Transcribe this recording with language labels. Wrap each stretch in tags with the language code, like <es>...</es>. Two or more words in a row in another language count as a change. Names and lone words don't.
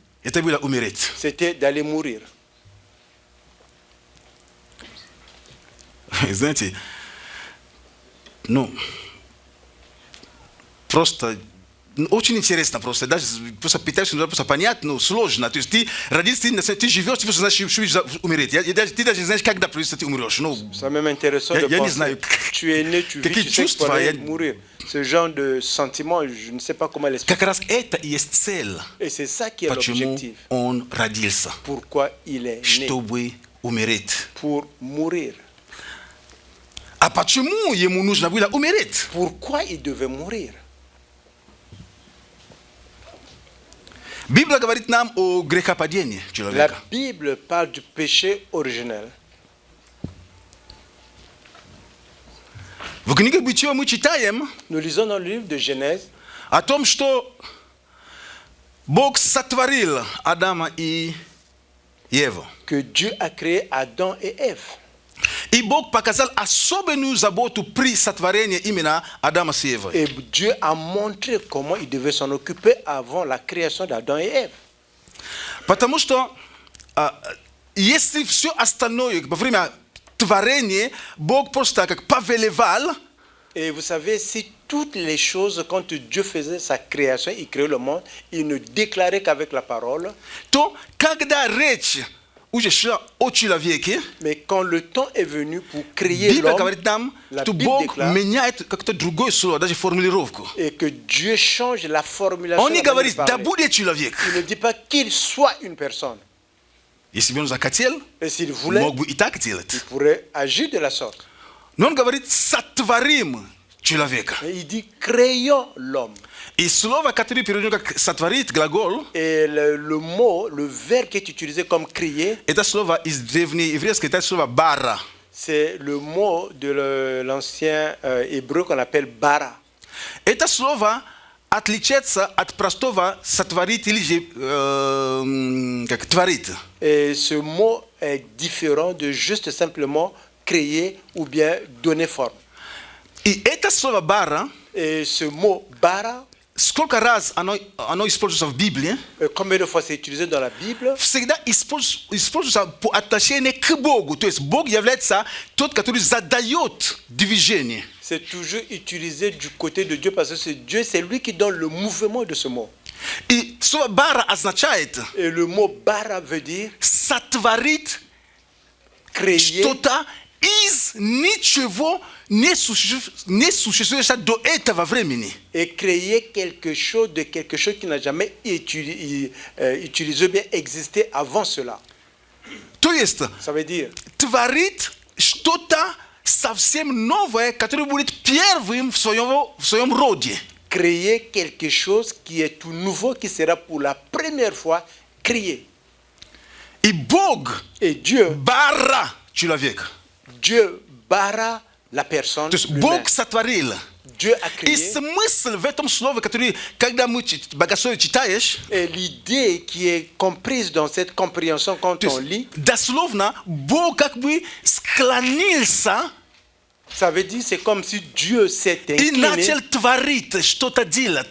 <ru>Это было умереть.</ru> <fr>c'était d'aller mourir.</fr> <ru>Знаете, просто очень интересно просто. Даже просто пытаешься просто понять, сложно. То есть ты родился, ты живешь, ты просто знаешь, что умереть. Ты даже не знаешь, когда просто ты умрешь.</ru> <fr>C'est même intéressant de</fr> <ru>Я не</ru> <fr>penser.</fr> <ru>знаю,</ru> <fr>Tu es né, tu vis,</fr> <ru>какие</ru> <fr>tu sais que tu</fr> <ru>чувства,</ru> <fr>vas aller</fr> <ru>я-</ru> <fr>mourir. Ce genre de sentiment, je ne sais pas comment l'expliquer.</fr> <ru>как раз это и есть цель,</ru> <fr>Et c'est ça qui est</fr> <ru>почему</ru> <fr>l'objectif.</fr> <ru>он родился.</ru> <fr>Pourquoi il est né.</fr> <ru>Чтобы умереть.</ru> <fr>Pour mourir.</fr> <ru>А почему ему нужно было умереть?</ru> <fr>Pourquoi il devait mourir?</fr> <ru>Библия говорит нам о грехопадении</ru> <fr>La</fr> <ru>человека.</ru> <fr>Bible parle du péché originel.</fr> <ru>В книге Бытия мы читаем</ru> <fr>Nous lisons dans le livre de Genèse</fr> <ru>о том, что Бог сотворил Адама и Еву.</ru> <fr>que Dieu a créé Adam et Ève.</fr> <ru>И Бог показал особенную заботу при сотворении именно Адама с Евой.</ru> <fr>Et Dieu a montré comment il devait s'en occuper avant la création d'Adam et Ève.</fr> <ru>Потому что если все остальное во время творения Бог просто как повелевал,</ru> <fr>Et vous savez, si toutes les choses, quand Dieu faisait sa création, il créait le monde, il ne déclarait qu'avec la parole.</fr> <ru>то когда речь уже шла о человеке,</ru> <fr>Mais quand le temps est venu pour créer</fr> <ru>Библия</ru> <fr>l'homme,</fr> <ru>говорит нам,</ru> <fr>la</fr> <ru>что</ru> <fr>Bible</fr> <ru>Бог</ru> <fr>déclare,</fr> <ru>меняет как-то другое слово, даже формулировку.</ru> <fr>et que Dieu change la formulation.</fr> <ru>Он не</ru> <fr>de la manière</fr> <ru>говорит,</ru> <fr>de</fr> <ru>да</ru> <fr>parler.</fr> <ru>будет человек.</ru> <fr>Il ne dit pas qu'il soit une personne.</fr> <ru>Если бы он захотел,</ru> <fr>Et s'il voulait,</fr> <ru>мог бы и так делать.</ru> <fr>il pourrait agir de la sorte.</fr> <ru>Но он говорит, сотворим человека.</ru> <fr>Mais il dit créons l'homme.</fr> <ru>И слово, которое переведено как сотворить, глагол,</ru> <fr>Et le mot, le verbe qui est utilisé comme créer,</fr> <ru>это слово из древнееврейского, это слово бара.</ru> <fr>c'est le mot de l'ancien hébreu qu'on appelle bara.</fr> <ru>Это слово отличается от простого сотворить или же как творить.</ru> <fr>Et ce mot est différent de juste simplement créer ou bien donner forme.</fr> <ru>И это слово бара,</ru> <fr>Et ce mot bara,</fr> <ru>skолько раз оно используется в Библии,</ru> <fr>combien de fois c'est utilisé dans la Bible?</fr> <ru>всегда используется по отношению к Богу. То есть Бог является тот, который задает движение.</ru> <fr>C'est toujours utilisé du côté de Dieu parce que c'est Dieu, c'est lui qui donne le mouvement de ce mot.</fr> <ru>И слово бара означает</ru> <fr>Et le mot bara veut dire</fr> <ru>сотворить</ru> <fr>créer</fr> <ru>что-то из ничего не существующего до этого времени.</ru> <fr>et créer quelque chose de quelque chose qui n'a jamais utilisé ou bien existé avant cela.</fr> <ru>То есть</ru> <fr>Ça veut dire</fr> <ru>творить что-то совсем новое, которое будет первым в своем роде.</ru> <fr>créer quelque chose qui est tout nouveau, qui sera pour la première fois créé.</fr> <ru>И Бог</ru> <fr>Et Dieu</fr> <ru>бара человека.</ru> <fr>Dieu bara la personne.</fr> <ru>То есть</ru> <fr>l'humain.</fr> <ru>Бог сотворил.</ru> <fr>Dieu a</fr> <ru>И</ru> <fr>créé.</fr> <ru>смысл в этом слове, который, когда мы богословие читаешь,</ru> <fr>Et l'idée qui est comprise dans cette compréhension quand</fr> <ru>то</ru> <fr>on</fr> <ru>есть</ru> <fr>lit,</fr> <ru>дословно Бог как бы склонился</ru> <fr>ça veut dire c'est comme si Dieu s'est</fr> <ru>и</ru> <fr>incliné</fr> <ru>начал творить, что-то делать,</ru>